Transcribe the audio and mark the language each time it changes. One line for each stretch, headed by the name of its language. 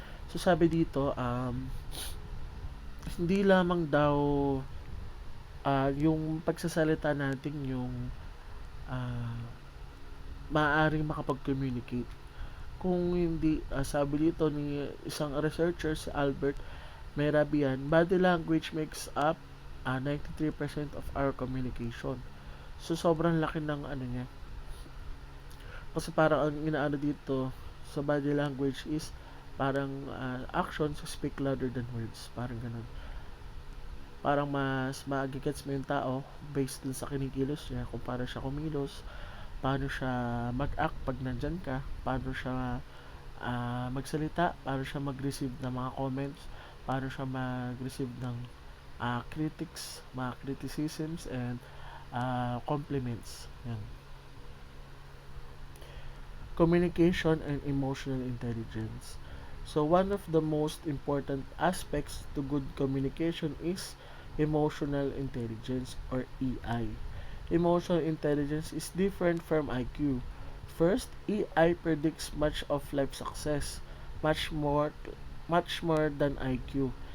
Filipino: So sabi dito, hindi lamang daw yung pagsasalita natin yung maaaring makapag-communicate. Kung hindi, sabi dito ni isang researcher si Albert, May rabi yan.
English: Body language makes up 93% of our communication.
Filipino: So, sobrang laki ng ano niya. Kasi parang ang inaano dito sa body language is parang
English: actions speak louder than words.
Filipino: Parang ganun. Parang mas magigets mo yung tao based dun sa kinikilos niya kung paano siya kumilos, paano siya mag-act pag nandyan ka, paano siya magsalita, paano siya mag-receive ng mga comments, paano siya mag-receive ng critics, mga criticisms, and compliments. Yan.
English: Communication and emotional intelligence. So, one of the most important aspects to good communication is emotional intelligence or EI. Emotional intelligence is different from IQ. First, EI predicts much of life success, much more than IQ.